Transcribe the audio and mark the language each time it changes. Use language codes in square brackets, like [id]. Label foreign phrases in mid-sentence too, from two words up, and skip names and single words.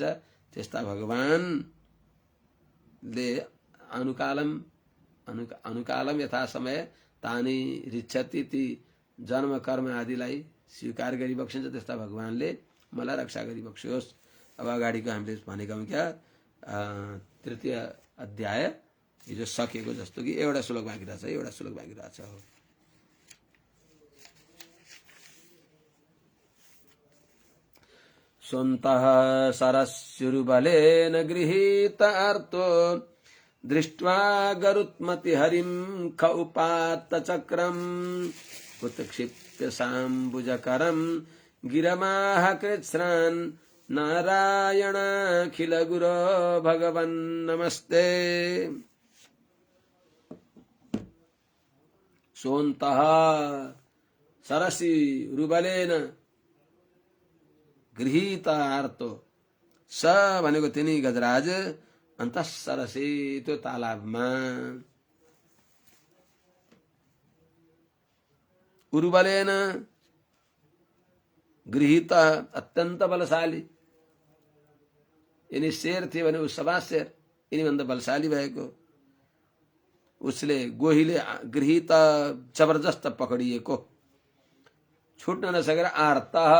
[ne] त्यस्ता भगवानले अनुकालम यथा समय तानी रिच्छति, ती जन्म कर्म आदिलाई स्वीकार गरी बक्सिन्छ। त्यस्ता भगवानले मलाई रक्षा गरी बक्सियोस्। अब अगाडिको हामीले भनेका हौँ क्या तृतीय अध्याय हिजो सकेको जस्तो कि एउटा श्लोक बाँकी रहेछ, एउटा श्लोक बाँकी रहेछ। [sa] स्वन्तः सरस्युरुबलेन गृहीत अर्थो दृष्ट्वा गरुत्मति हरिं ख उपात्त चक्रम् उत्क्षिप्य साम्बुजकरं गिरमाह कृत्स्रान् नारायणाखिल गुरो भगवन् नमस्ते। सोन्तः सरसी रुबलेन गृहीत आर्तो, [ne] स भनेको तिनी गजराज [sa] अन्त सरसी [ne] त्यो तालाबमा, [sa] उरुबलेन गृहीत [ne] अत्यन्त बलशाली, यिनी शेर थिए भने ऊ सभा शेर, यिनीभन्दा बलशाली भएको उसले गोहीले गृहीत जबरजस्त पकडिएको, छुट्न नसकेर आर्त